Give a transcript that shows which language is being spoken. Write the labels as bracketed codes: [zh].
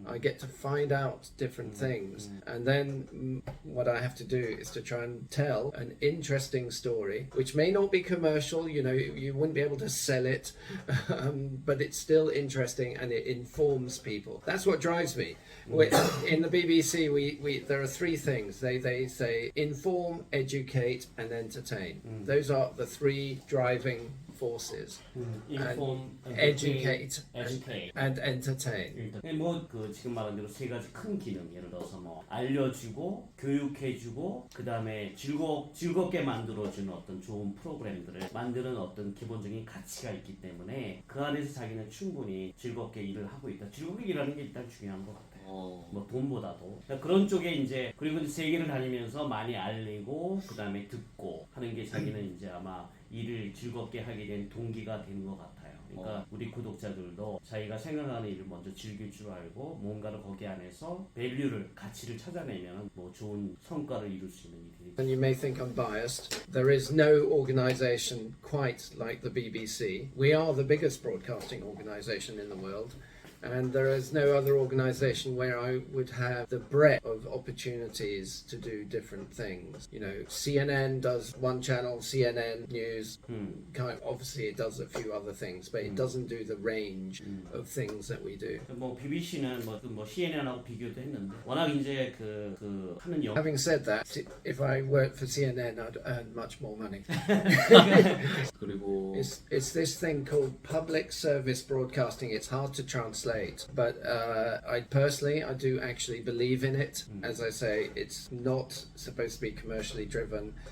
[en] I get to find out different things, and then what I have to do is to try and tell an interesting story, which may not be commercial, you wouldn't be able to sell it, but it's still interesting and it informs people. That's what drives me. In the BBC, there are three things. They say inform, educate, and entertain. Those are the three driving forces. Inform, educate, and entertain. [ko] 지금 말한 대로 세 가지 큰 기능, 예를 들어서 알려주고, 교육해주고, 그 다음에 즐겁게 만들어주는 어떤 좋은 프로그램들을 만드는 어떤 기본적인 가치가 있기 때문에 그 안에서 자기는 충분히 즐겁게 일을 하고 있다. 즐겁게 일하는 게 일단 중요한 것 같아요. 돈보다도 그런 쪽에 이제, 그리고 이제 세계를 다니면서 많이 알리고 그 다음에 듣고 하는 게 자기는 이제 아마 일을 즐겁게 하게 된 동기가 되는 것 같아요. 그러니까 우리 구독자들도 자기가 생각하는 일을 먼저 즐길 줄 알고 뭔가를 거기 안에서 밸류를, 가치를 찾아내면 좋은 성과를 이룰 수 있는 일이. [en] And you may think I'm biased. There is no organization quite like the BBC. We are the biggest broadcasting organization in the world. And there is no other organisation where I would have the breadth of opportunities to do different things. CNN does one channel, CNN News. Obviously, it does a few other things, but it doesn't do the range of things that we do. [ko] BBC는 CNN하고 비교도 했는데 워낙 이제 하는 영. [en] Having said that, if I worked for CNN, I'd earn much more money. [ko] 그리고 [en] It's this thing called public service broadcasting. It's hard to translate. But I do actually believe in it. As I say, it's not supposed to be commercially driven.